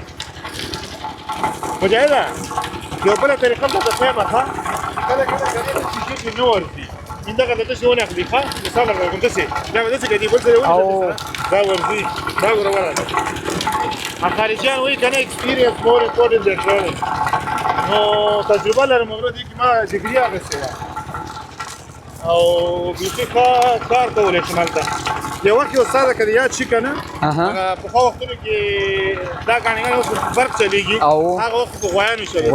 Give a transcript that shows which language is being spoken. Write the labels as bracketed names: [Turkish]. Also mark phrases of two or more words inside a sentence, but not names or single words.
[Pashto] مجاهده یو بله طریقه به درته ښیم ښه کله کله ګنې شیشې کې نه ورځي دغه د داسې ونه اخلي ښه مثال درکړم داسې دا به داسې ګډي بل ځای ونیسه دا ورځي دا ګوره ورغله خارجیان وایي که نه [English] experience more important than training [Pashto] نو تجربه لرم ورځ دې کې ما ډګري اخیستې وه او بیخي ښه کار کولی شم هلته یو وخت یو استاد کړي یاد شي کنه اها. هغه په خو وختونو کې دا غاڼې اوس فرق چلیږي او. هغه وخت په غویانو چلیږي